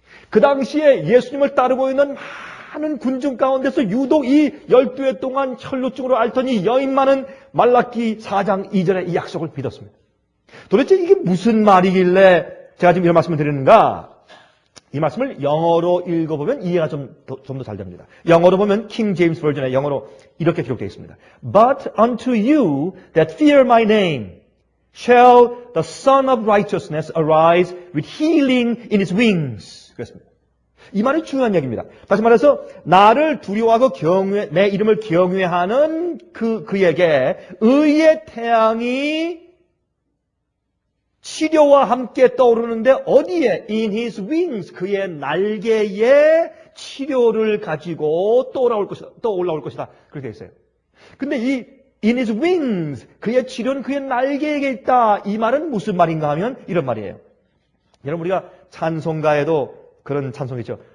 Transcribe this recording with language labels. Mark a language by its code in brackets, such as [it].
[ko] 그 당시에 예수님을 따르고 있는 많은 군중 가운데서 유독 이 12해 동안 혈루증으로 앓던 이 여인만은 말라기 4장 2절에 이 약속을 믿었습니다. 도대체 이게 무슨 말이길래 제가 지금 이런 말씀을 드리는가? 이 말씀을 영어로 읽어보면 이해가 좀 더 잘 됩니다. 영어로 보면 킹 제임스 버전의 영어로 이렇게 기록되어 있습니다. [en] But unto you that fear my name shall the Son of Righteousness arise with healing in his wings. [ko] 그렇습니다. 이 말이 중요한 얘기입니다. 다시 말해서 나를 두려워하고 내 이름을 경외하는 그에게 의의 태양이 치료와 함께 떠오르는데 어디에? [en] In his wings. [ko] 그의 날개에 치료를 가지고 또 올라올 것이다. 그렇게 되어 있어요. 근데 이 [en] in his wings. [ko] 그의 치료는 그의 날개에 있다. 이 말은 무슨 말인가 하면 이런 말이에요. 여러분 우리가 찬송가에도 그런 찬송이 있죠.